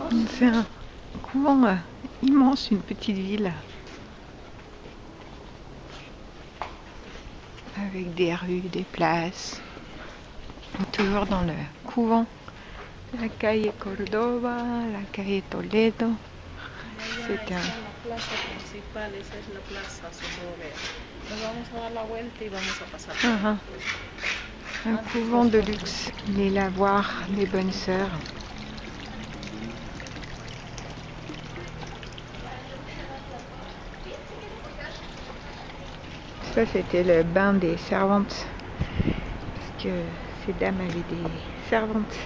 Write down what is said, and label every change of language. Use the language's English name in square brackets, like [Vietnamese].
[French] C'est un couvent immense, une petite ville. avec des rues, des places. Toujours dans le couvent. [Spanish] La calle Córdoba, la calle Toledo. [French] C'est un... [Spanish] La plaza principal, esa es la plaza Socorro. Nos vamos a dar la vuelta y vamos a pasar. [French] Un couvent de luxe. Les lavoirs, les bonnes sœurs. Ça, c'était le bain des servantes. Parce que ces dames avaient des servantes.